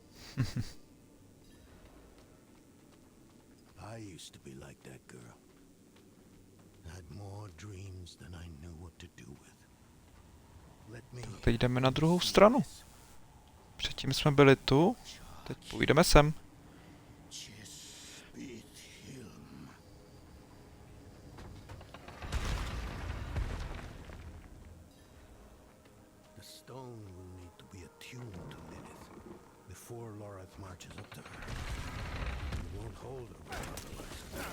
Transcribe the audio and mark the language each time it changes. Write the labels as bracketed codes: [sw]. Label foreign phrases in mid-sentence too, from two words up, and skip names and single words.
[en] I used to be like that girl. Had more dreams than I knew what to do with. Let me [cs] Teď jdeme na druhou stranu. Předtím jsme byli tu, teď půjdeme sem. [en] The stone will need to be attuned to Lilith before Lorath marches up to her. He won't hold her otherwise.